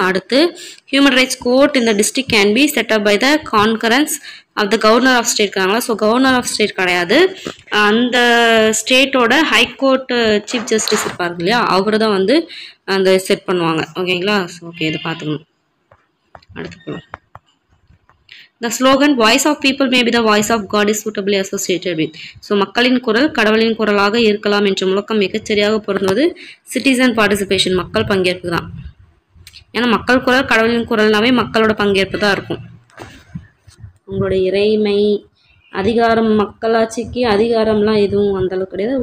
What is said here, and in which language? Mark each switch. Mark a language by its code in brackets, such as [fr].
[en] அடுத்து human rights court இந்த district can be set up by the concurrence of the governor of state இருக்காங்களா. [ta] So governor of state கிடையாது. அந்த ஸ்டேட்டோட high court chief justice இருப்பார் இல்லையா, அவர் தான் வந்து அந்த செட் பண்ணுவாங்க. ஓகேங்களா? ஸோ ஓகே, இதை பார்த்துக்கணும். அடுத்து போகலாம். [en] The slogan voice of people may be the voice of God is suitably associated with. [ta] So மக்களின் குரல் கடவுளின் குரலாக இருக்கலாம் என்ற முழக்கம் மிகச்சரியாக பொருந்துவது சிட்டிசன் பார்ட்டிசிபேஷன், மக்கள் பங்கேற்பு தான். ஏன்னா மக்கள் குரல் கடவுளின் குரல்னாவே மக்களோட பங்கேற்பு தான் இருக்கும். உங்களோட இறைமை அதிகாரம் மக்களாட்சிக்கு அதிகாரம்லாம் எதுவும் அந்தளவுக்கு கிடையாது.